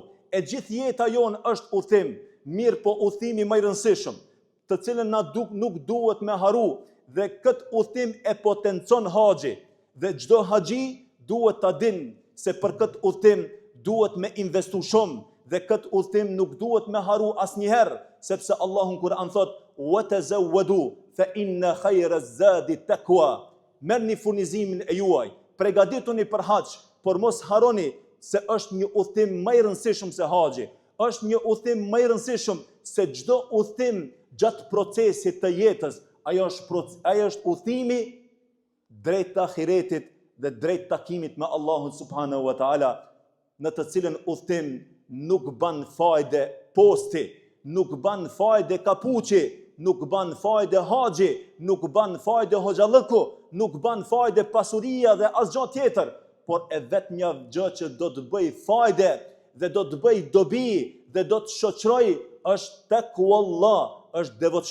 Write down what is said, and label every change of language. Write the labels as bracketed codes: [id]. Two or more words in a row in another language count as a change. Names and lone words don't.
[sq] E gjithë jeta jonë është udhëtim, mirë po udhëtimi më i rëndësishëm, të cilën nuk duhet me haru, dhe këtë udhëtim e potencon haxhi. Dhe çdo haxhi duhet ta dinë se për këtë udhëtim duhet me investu shumë, dhe këtë udhëtim nuk duhet me haru asnjëherë, sepse Allahu në Kur'an thot: [ar] "وتزودوا فإن خير الزاد التقوى." [sq] Merrni furnizimin e juaj, përgatituni për haxh, por mos harroni se është një udhëtim më i rëndësishëm se haxhi. Është një udhëtim më i rëndësishëm se çdo udhëtim gjatë procesit të jetës. Ajo është udhëtimi drejt ahiretit dhe drejt takimit me Allahun [ar] سبحانه وتعالى, [sq] në të cilën udhëtim nuk ban fajde posti, nuk ban fajde kapuçi, nuk ban fajde haxhi, nuk ban fajde hoxhalliku, nuk ban fajde pasuria dhe asgjë tjetër, por e vetmja gjë që do të bëj fajde dhe do të bëj dobi dhe do të shoqëroj është taqwallah, është